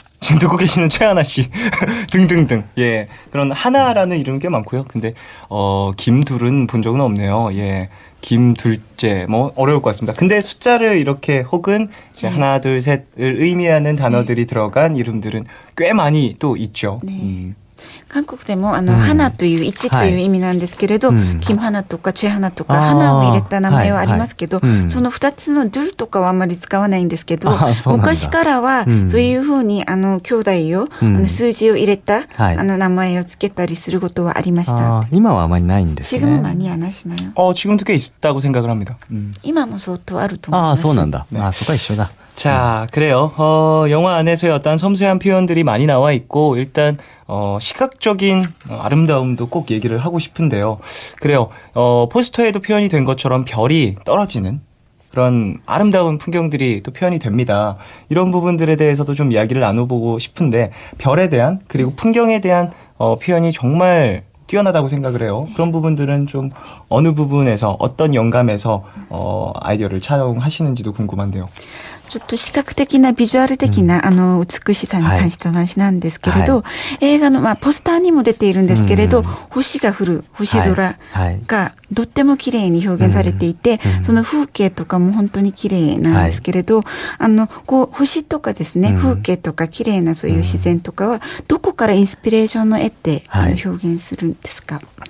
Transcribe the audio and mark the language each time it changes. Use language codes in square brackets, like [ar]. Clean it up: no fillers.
[ko] 지금 듣고 계시는 최하나 씨 등등등. 예, 그런 하나라는 이름 꽤 많고요. 근데 김둘은 본 적은 없네요. 예, 김둘째 뭐 어려울 것 같습니다. 근데 숫자를 이렇게 혹은 이제 하나 둘 셋을 의미하는 단어들이 들어간 이름들은 꽤 많이 또 있죠. 네. [ja] 韓国でも花という一という意味なんですけれど、金花とかチェ花とか花を入れた名前はありますけど、その2つのドゥルとかはあんまり使わないんですけど、昔からはそういうふうに兄弟を数字を入れた名前をつけたりすることはありました。今はあまりないんですね。 [ko] 지금은 많이 안 하시나요? 지금도 꽤 있다고 생각을 합니다. [ja] 今も相当あると思います。そうなんだ。そこは一緒だ。 [ko] 자, 그래요. 영화 안에서의 어떤 섬세한 표현들이 많이 나와 있고, 일단, 시각적인 아름다움도 꼭 얘기를 하고 싶은데요. 그래요. 포스터에도 표현이 된 것처럼 별이 떨어지는 그런 아름다운 풍경들이 또 표현이 됩니다. 이런 부분들에 대해서도 좀 이야기를 나눠보고 싶은데, 별에 대한, 그리고 풍경에 대한 표현이 정말 뛰어나다고 생각을 해요. 그런 부분들은 좀 어느 부분에서 어떤 영감에서 아이디어를 차용하시는지도 궁금한데요. [ja] ちょっと視覚的なビジュアル的な、美しさに関しての話なんですけれど、映画の、ポスターにも出ているんですけれど、星が降る星空がとっても綺麗に表現されていて、その風景とかも本当に綺麗なんですけれど、こう星とかですね、風景とか綺麗なそういう自然とかはどこからインスピレーションを得て、表現するんですか？